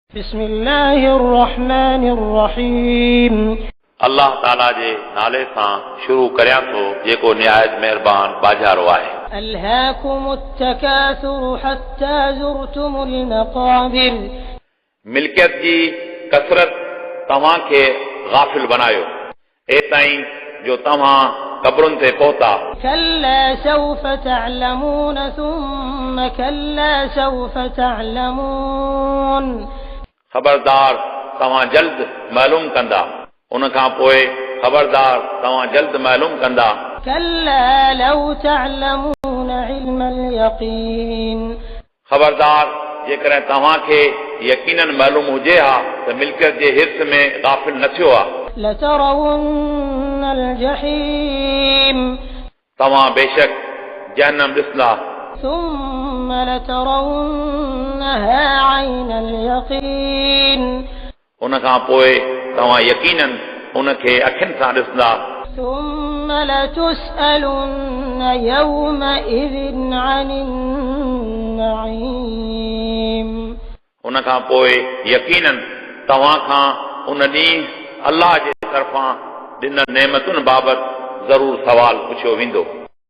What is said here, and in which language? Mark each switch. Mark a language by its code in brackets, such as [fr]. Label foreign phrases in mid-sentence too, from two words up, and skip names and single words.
[ar] بسم الله الرحمن الرحيم [sd] अल्लाह ताला जे नाले सां शुरू करियां थो जेको निहायत महिरबान बाजारो आहे। [ar] ألهاكم التكاثر حتى زرتم المقابر [sd] मिल्कियत जी कसरत तव्हां खे गाफ़िल बनायो एताईं जो तव्हां क़ब्रुनि ते पहुता। [ar] كلا سوف تعلمون ثم كلا سوف تعلمون [sd] ख़बरदार तव्हां जल्द मालूम कंदा उन खां पोइ ख़बरदार तव्हां जल्द मालूम कंदा। [ar] كلا لو تعلمون علم اليقين [sd] ख़बरदार जेकॾहिं तव्हां खे यकीनन मालूम हुजे हा त मिल्कियत जे हिर्स में गाफ़िल न थियो आहे। [ar] لترون الجحيم [sd] तव्हां बेशक जहन्नम ॾिसंदा [ar] ثم لترونها عين اليقين [sd] उन खां पोइ तव्हां यकीनन उन खे अखियुनि सां ॾिसंदा। [ar] ثم لتسألن يومئذ عن النعيم [sd] उन खां पोइ यकीनन तव्हां खां उन ॾींहुं अल्लाह जे तरफ़ां ॾिनल नेमतुनि बाबति ज़रूर सवाल पुछियो वेंदो।